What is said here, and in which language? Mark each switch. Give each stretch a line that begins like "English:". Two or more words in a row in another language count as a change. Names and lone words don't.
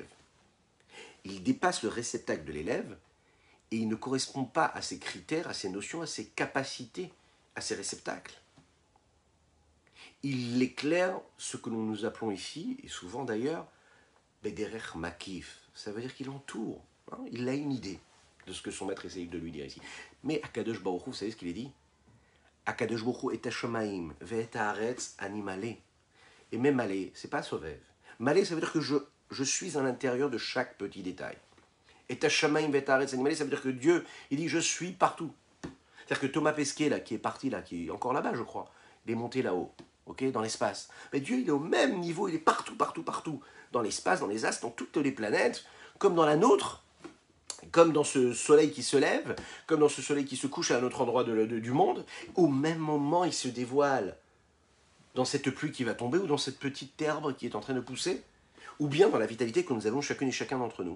French: Il dépasse le réceptacle de l'élève et il ne correspond pas à ses critères, à ses notions, à ses capacités, à ses réceptacles. Il éclaire ce que nous appelons ici, et souvent d'ailleurs,
Hebrew: בדרך מקיף.
French: Ça veut dire qu'il entoure, hein, il a une idée de ce que son maître essaye de lui dire ici. Mais
Hebrew: הקדוש ברוך הוא,
French: vous savez ce qu'il est dit?
Hebrew: הקדוש ברוך הוא את השמים, ואת הארץ אני מלא.
French: Et même malé, c'est pas sauvev. Malé, ça veut dire que je suis à l'intérieur de chaque petit détail.
Hebrew: את השמים ואת הארץ אני מלא,
French: ça veut dire que Dieu, il dit je suis partout. C'est-à-dire que Thomas Pesquet, là, qui est parti là, qui est encore là-bas, je crois, il est monté là-haut, okay, dans l'espace. Mais Dieu, il est au même niveau, il est partout, partout, partout. Dans l'espace, dans les astres, dans toutes les planètes, comme dans la nôtre, comme dans ce soleil qui se lève, comme dans ce soleil qui se couche à un autre endroit du monde, au même moment, il se dévoile dans cette pluie qui va tomber, ou dans cette petite herbe qui est en train de pousser, ou bien dans la vitalité que nous avons chacune et chacun d'entre nous.